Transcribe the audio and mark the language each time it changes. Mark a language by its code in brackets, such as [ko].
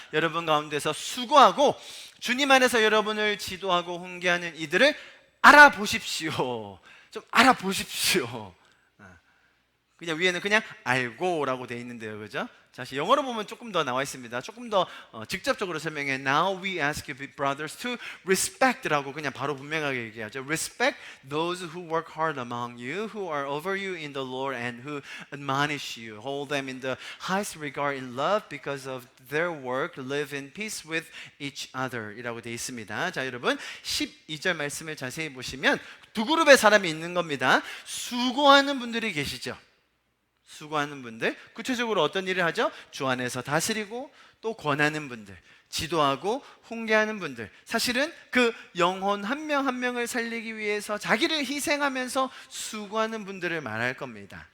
[ko] 여러분 가운데서 수고하고 주님 안에서 여러분을 지도하고 훈계하는 이들을 알아보십시오. 좀 알아보십시오. 그냥 위에는 그냥 알고라고 돼 있는데요, 그죠? 다시 영어로 보면 조금 더 나와 있습니다. 조금 더 직접적으로 설명해. [en] Now we ask you, brothers, to respect라고 [ko] 그냥 바로 분명하게 얘기하죠. [en] Respect those who work hard among you, who are over you in the Lord, and who admonish you. Hold them in the highest regard in love because of their work. Live in peace with each other. [ko] 이라고 돼 있습니다. 자, 여러분 12절 말씀을 자세히 보시면 두 그룹의 사람이 있는 겁니다. 수고하는 분들이 계시죠. 수고하는 분들, 구체적으로 어떤 일을 하죠? 주 안에서 다스리고 또 권하는 분들, 지도하고 훈계하는 분들, 사실은 그 영혼 한 명 한 명을 살리기 위해서 자기를 희생하면서 수고하는 분들을 말할 겁니다.